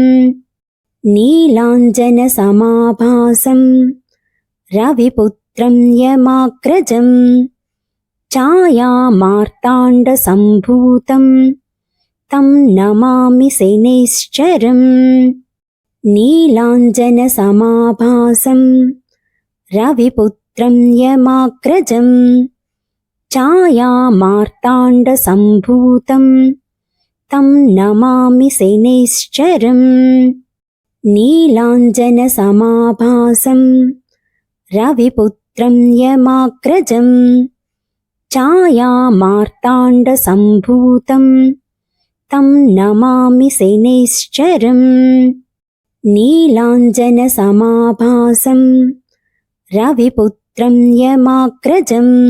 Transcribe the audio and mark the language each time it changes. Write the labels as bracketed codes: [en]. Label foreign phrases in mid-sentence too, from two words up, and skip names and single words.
[sa] नीलाञ्जन समाभासं रविपुत्रं यमाग्रजं छाया मार्ताण्ड सम्भूतं तं नमामि शनैश्चरं. नीलाञ्जन समाभासं रविपुत्रं यमाग्रजं छायामार्ताण्डसम्भूतं तं नमामि शनैश्चरम् नीलाञ्जनसमाभासं रविपुत्रं यमाग्रजं छायामार्ताण्डसम्भूतं तं नमामि शनैश्चरम् नीलाञ्जनसमाभासं रविपुत्रं यमाग्रजं